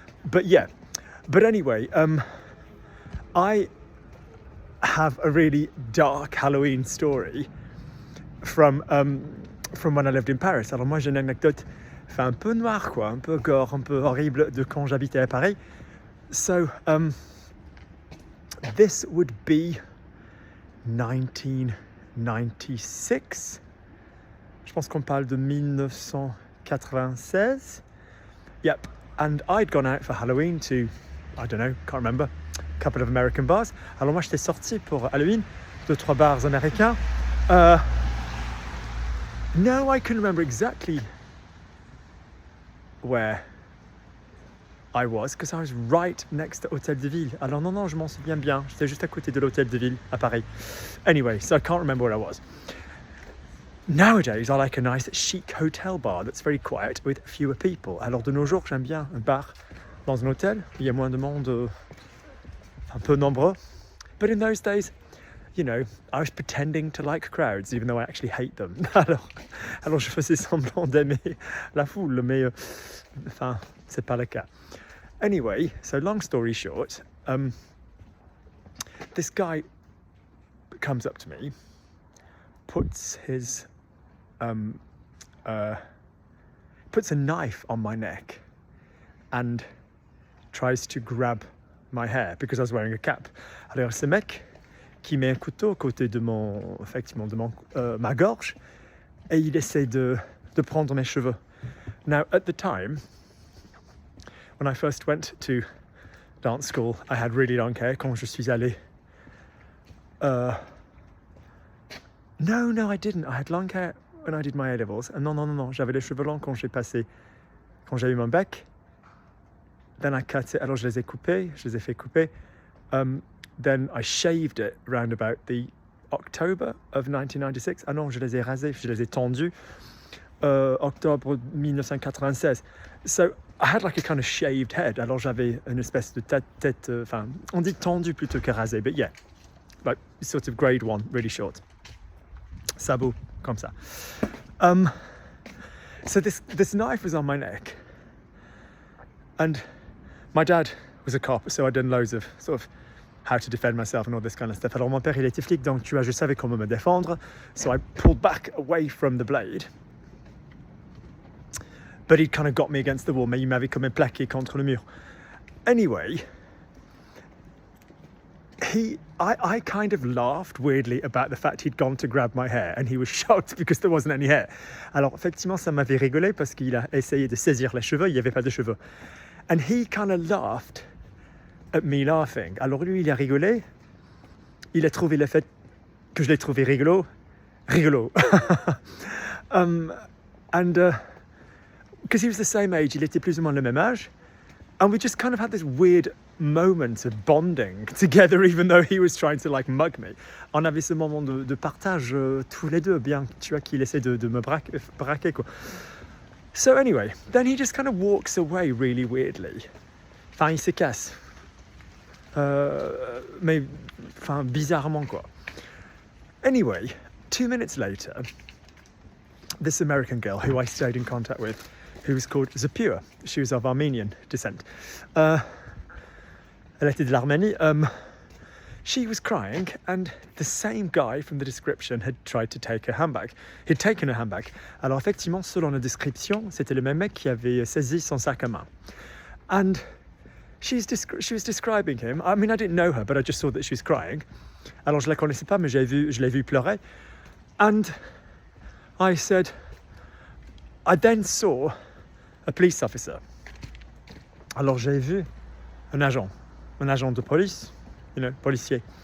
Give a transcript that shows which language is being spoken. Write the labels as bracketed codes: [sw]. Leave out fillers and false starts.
[en] But anyway, I have a really dark Halloween story from when I lived in Paris. [fr] Alors moi j'ai une anecdote un peu noire, quoi, un peu gore, un peu horrible de quand j'habitais à Paris. [en] So this would be 1996. [fr] Je pense qu'on parle de 1996. Yep. [en] And I'd gone out for Halloween to, I don't know, can't remember, a couple of American bars. [fr] Alors moi j'étais sorti pour Halloween, 2-3 bars américains. [en] No, I can remember exactly where I was, because I was right next to Hôtel de Ville. [fr] Alors non, je m'en souviens bien. J'étais juste à côté de l'Hôtel de Ville à Paris. [en] Anyway, so I can't remember where I was. Nowadays, I like a nice chic hotel bar that's very quiet with fewer people. [fr] Alors de nos jours, j'aime bien un bar dans un hôtel où il y a moins de monde, un peu nombreux. [en] But in those days, I was pretending to like crowds, even though I actually hate them. [fr] Alors je faisais semblant d'aimer la foule, mais c'est pas le cas. [en] Anyway, so long story short, this guy comes up to me, puts a knife on my neck and tries to grab my hair because I was wearing a cap. [fr] Alors ce mec qui met un couteau à côté de ma gorge et il essaie de prendre mes cheveux. [en] Now, at the time, when I first went to dance school, I had really long hair. [fr] Quand je suis allé, [en] no, I didn't. I had long hair when I did my A-levels. [fr] Non, j'avais les cheveux longs quand j'ai eu mon bec. [en] Then I cut it. [fr] Alors je les ai fait couper. [en] Then I shaved it around about the October of 1996. [fr] Ah non, je les ai rasés, je les ai tendus. Octobre 1996. [en] So I had like a kind of shaved head. [fr] Alors j'avais une espèce de tête, on dit tendu plutôt que rasé, [en] but yeah, like sort of grade 1, really short. [fr] Sabot, comme ça. [en] So this knife was on my neck, and my dad was a cop, so I'd done loads of sort of how to defend myself and all this kind of stuff. [fr] Alors mon père il était flic, donc je savais comment me défendre. [en] So I pulled back away from the blade. But he'd kind of got me against the wall, [fr] mais il m'avait comme plaqué contre le mur. [en] Anyway, I kind of laughed weirdly about the fact he'd gone to grab my hair and he was shocked because there wasn't any hair. [fr] Alors effectivement, ça m'avait rigolé parce qu'il a essayé de saisir les cheveux, il n'y avait pas de cheveux. [en] And he kind of laughed at me laughing. [fr] Alors lui, il a rigolé. Il a trouvé le fait que je l'ai trouvé rigolo. [en] Because he was the same age, [fr] il était plus ou moins le même âge. [en] And we just kind of had this weird moment of bonding together, even though he was trying to like mug me. [fr] On avait ce moment de partage tous les deux, bien qu'il essaie de me braquer, quoi. [en] So anyway, then he just kind of walks away really weirdly. [fr] Il se casse. Mais bizarrement, quoi. [en] Anyway, 2 minutes later, this American girl who I stayed in contact with, who was called Zapua, she was of Armenian descent. [fr] Elle était de l'Arménie. [en] she was crying, and the same guy from the description had tried to take her handbag. He'd taken her handbag. [fr] Alors effectivement, selon la description, c'était le même mec qui avait saisi son sac à main. [en] And she was describing him. I mean, I didn't know her, but I just saw that she was crying. [fr] Alors je la connaissais pas, mais je l'ai vu pleurer. [en] And I said, I then saw a police officer. [fr] Alors j'ai vu un agent de police, policier.